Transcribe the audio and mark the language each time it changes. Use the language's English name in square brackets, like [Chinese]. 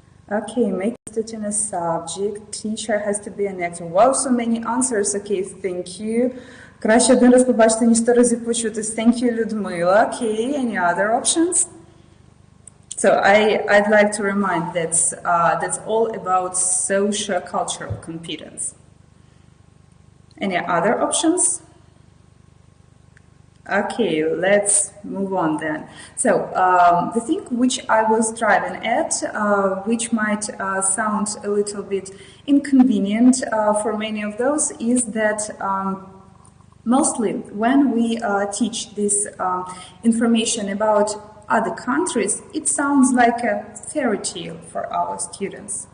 [English] Okay, make it in a subject. Teacher has to be an actor. Wow, so many answers. Okay, thank you. [Ukrainian] Краще один раз побачити, ніж 100 разів почутись. [English] Thank you, Людмила. Okay, any other options? So I'd like to remind that's all about socio-cultural competence. Any other options? Okay, let's move on then. So the thing which I was driving at, which might sound a little bit inconvenient for many of those, is that mostly when we teach this information about other countries, it sounds like a fairy tale for our students.